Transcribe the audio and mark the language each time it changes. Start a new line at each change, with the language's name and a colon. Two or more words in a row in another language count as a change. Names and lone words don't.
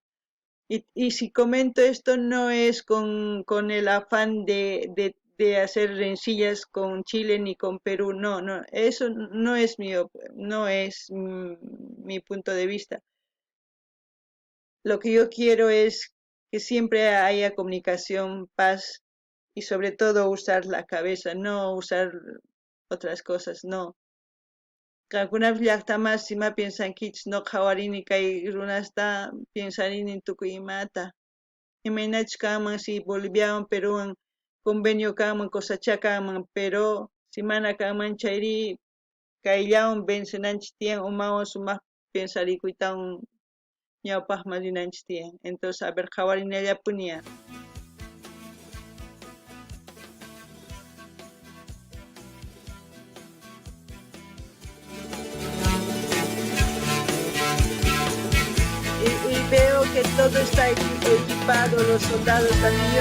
Spanish: Y si comento esto no es con el afán de hacer rencillas con Chile ni con Perú, no, no, eso no es no es mi punto de vista. Lo que yo quiero es que siempre haya comunicación, paz y sobre todo usar la cabeza, no usar otras cosas, no.
Quechua: Algunas llaqtamas sima piensankichis no qawarini kay runasta piensarini tukuymata. Imaynachus kanman si Boliviawan Peruwan convenio kanman cosacha kanman,
Spanish: pero si
Quechua: mana kanman chayri kayllawan vencenanchis tiyan umawan sumaq pensarikuytawan ñawpaqman rinanchis tiyan.
Spanish: Entonces a ver qawarinallapuña. Y veo que todo está equipado, los soldados también.